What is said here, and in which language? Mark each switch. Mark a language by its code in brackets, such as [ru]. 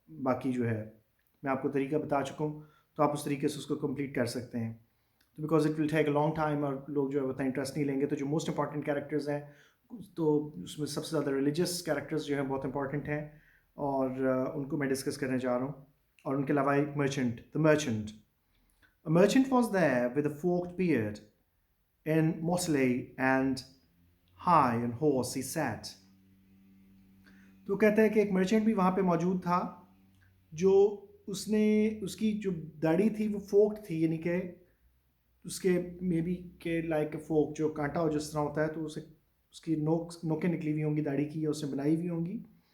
[hi] बाकी जो है मैं आपको तरीका बता चुका हूँ, तो आप उस तरीके से उसको कंप्लीट कर सकते हैं। तो because it will take a long time और लोग जो है उतना इंटरेस्ट नहीं लेंगे। तो जो मोस्ट इंपॉर्टेंट कैरेक्टर्स हैं तो उसमें सबसे ज़्यादा रिलीजियस कैरेक्टर्स जो हैं बहुत इंपॉर्टेंट हैं और उनको मैं डिस्कस करने जा रहा हूँ। और उनके अलावा एक merchant, the merchant. [en] A merchant was there with a forked beard. In motley and high on horse he sat. [hi] तो कहता है कि एक मर्चेंट भी वहाँ पे मौजूद था जो उसने उसकी जो दाढ़ी थी वो फोक्ड थी, यानी कि उसके मे बी के लाइक फोक जो कांटा हो जिस तरह होता है, तो उसे उसकी नोकें निकली हुई होंगी दाढ़ी की या उसने बनाई हुई होंगी।